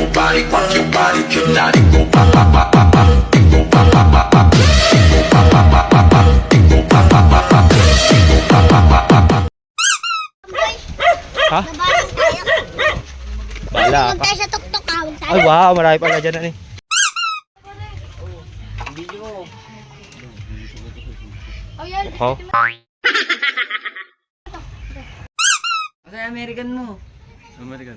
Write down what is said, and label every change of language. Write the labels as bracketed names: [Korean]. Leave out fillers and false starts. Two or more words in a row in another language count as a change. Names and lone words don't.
[English] body, rock your body tonight and go pop, pop, pop, pop, pop, and go pop, pop, pop, pop, and go pop, pop, pop, pop, pop, and go pop, pop, pop, pop, and go pop, pop, pop, pop, pop. [Filipino] Ha? Nabalang tayo. Wala Huwag pa. tayo sa tuktok ha. Huwag tayo. Ay wow, marami pala dyan na eh. Oh, yan. Oh. Kasi American mo. American.